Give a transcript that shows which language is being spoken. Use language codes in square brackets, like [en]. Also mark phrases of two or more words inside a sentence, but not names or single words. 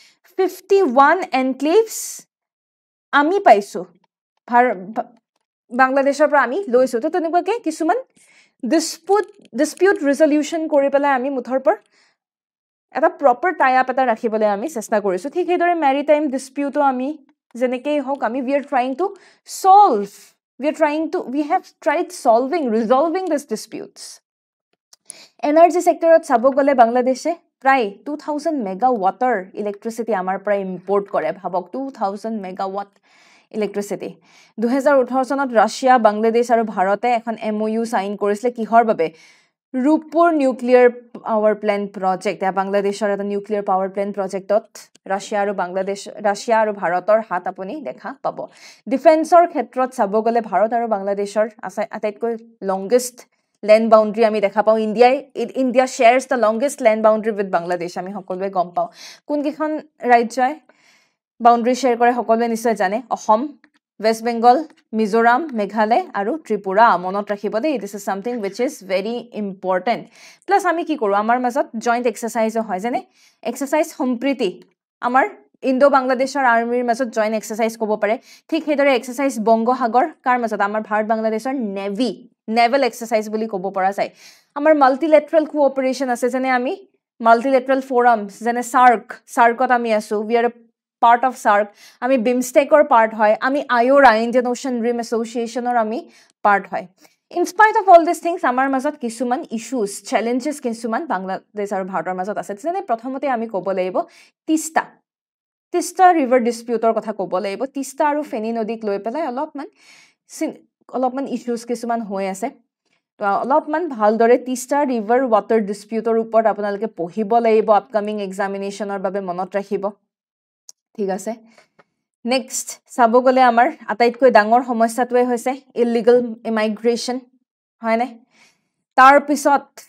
[as] 51 এনক্লেভস আমি পাইছো বাংলাদেশৰ পৰা আমি লৈছো তো তেনেকুৱাকে কিছুমান [en] dispute resolution [as] কৰি পেলাই আমি মুঠৰ পৰা এটা [en] proper tie up [as] এটা ৰাখিবলৈ আমি চেষ্টা কৰিছো ঠিক সেইদৰে মেৰিটাইম ডিসপিউটো আমি যেনেকৈ হওক আমি we [en] have tried resolving these disputes [as] এনাৰ্জি সেক্টৰত চাব গলে বাংলাদেশে প্ৰায় 2000 মেগাৱাটৰ ইলেক্ট্ৰিচিটি আমাৰ পৰা ইম্পোৰ্ট কৰে ভাবক 2000 [en] megawatt electricity [as] 2018 চনত ৰাছিয়া বাংলাদেশ আৰু ভাৰতে এখন [en] MOU sign [as] কৰিছিল কিহৰ বাবে ৰূপপুৰ [en] nuclear power plant project [as] এটা বাংলাদেশৰ এটা [en] nuclear power plant [as] প্ৰজেক্টত ৰাছিয়া আৰু ভাৰতৰ হাত আপুনি দেখা পাব ডিফেন্সৰ ক্ষেত্ৰত চাব গলে ভাৰত আৰু বাংলাদেশৰ আটাইতকৈ [en] longest land boundary [as] আমি দেখা পাও [en] India shares the longest land boundary with Bangladesh [as] আমি সকলোৱে গম পাও কোন কিখন ৰাজ্যই [en] boundary share [as] কৰে সকলোৱে নিশ্চয় জানে অসম West Bengal মিজোৰাম মেঘালয় আৰু ত্ৰিপুৰা মনত ৰাখিব দেই [en] this is something which is very important [as] plus আমি কি কৰো আমাৰ মাজত [en] joint exercise [as] হয় যেনে এক্সাৰসাইজ সম্প্ৰীতি আমাৰ ইন্দো বাংলাদেশৰ আৰ্মিৰ মাজত [en] joint exercise [as] ক'ব পাৰে ঠিক সেইদৰে এক্সাৰসাইজ বংগোসাগৰ কাৰ মাজত আমাৰ ভাৰত বাংলাদেশৰ [en] naval exercise [as] বুলি ক'ব পৰা যায় আমাৰ [en] multilateral cooperation [as] আছে যেনে আমি [en] multilateral forums [as] যেনে সাৰ্কত আমি আছো [en] we are a part of SARC [as] আমি বিমষ্টেকৰ পাৰ্ট হয় আমি আয়োৰা ইণ্ডিয়ান ওশান ৰিম এছ'চিয়েশ্যনৰ আমি পাৰ্ট হয় [en] in spite of all these things [as] আমাৰ মাজত কিছুমান [en] issues challenges [as] কিছুমান বাংলাদেশ আৰু ভাৰতৰ মাজত আছে যেনে প্ৰথমতে আমি ক'ব লাগিব তিস্তা ৰিভাৰ ডিসপিউটৰ কথা ক'ব লাগিব তিস্তা আৰু ফেনী নদীক লৈ পেলাই অলপমান ইস্যুজ কিছুমান হৈ আছে তো অলপমান ভালদৰে তিষ্টা [en] river water [as] ডিস্পিউটৰ ওপৰত আপোনালোকে পঢ়িব লাগিব আপকামিং এক্সামিনেশ্যনৰ বাবে মনত ৰাখিব ঠিক আছে নেক্সট চাব গ'লে আমাৰ আটাইতকৈ ডাঙৰ সমস্যাটোৱে হৈছে [en] illegal immigration [as] হয়নে তাৰ পিছত